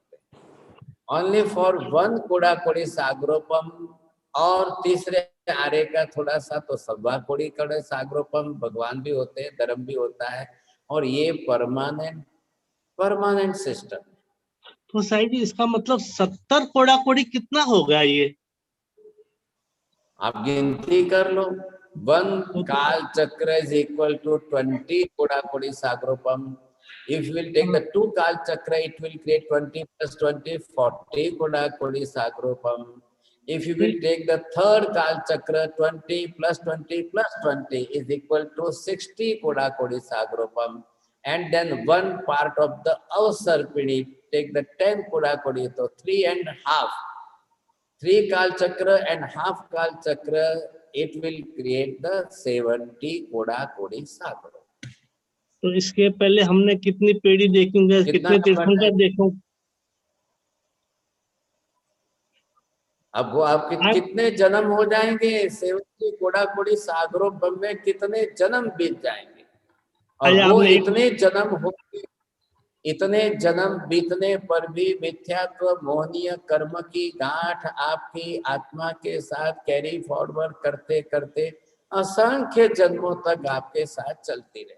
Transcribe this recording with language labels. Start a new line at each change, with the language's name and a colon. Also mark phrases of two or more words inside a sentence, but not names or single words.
English: only for
Hindi: 1 कोड़ा कोड़ी सागरोपम, और तीसरे आरे का थोड़ा सा तो 1.25 कोड़ी कड़े सागरोपम भगवान भी होते हैं, धर्म भी होता है, और ये
English: permanent system.
Hindi: तो साहिब जी इसका मतलब 70 कोड़ा कोड़ी कितना होगा ये? आप गिनती कर लो। 1 काल चक्र
English: is equal to
Hindi: 20 कोड़ा कोड़ी सागरोपम.
English: If you will take the 2
Hindi: काल चक्र,
English: it will create 20 plus 20, 40
Hindi: कोड़ा कोड़ी सागरोपम.
English: If you will take the 3rd
Hindi: काल चक्र,
English: 20 plus 20 plus 20 is equal to 60
Hindi: कोड़ा कोड़ी सागरोपम.
English: And then 1 part of the avsarpini, take the 10
Hindi: कोड़ा कोड़ी,
English: so 3.5. 3
Hindi: काल चक्र
English: and half
Hindi: काल चक्र,
English: it will create the 70
Hindi: कोड़ा कोड़ी सागरोपम. तो इसके पहले हमने कितनी पेड़ी देखेंगे, कितने तीर्थंकर देखो? अब वो आपके कितने जन्म हो जाएंगे, 70 कोड़ा कोड़ी सागरोपम में कितने जन्म बीत जाएंगे, और वो इतने जन्म होंगे, इतने जन्म बीतने पर भी मिथ्यात्व मोहनीय कर्म की गांठ आपकी आत्मा के साथ
English: carry forward
Hindi: करते करते असंख्य जन्मों तक आपके साथ चलती रहे।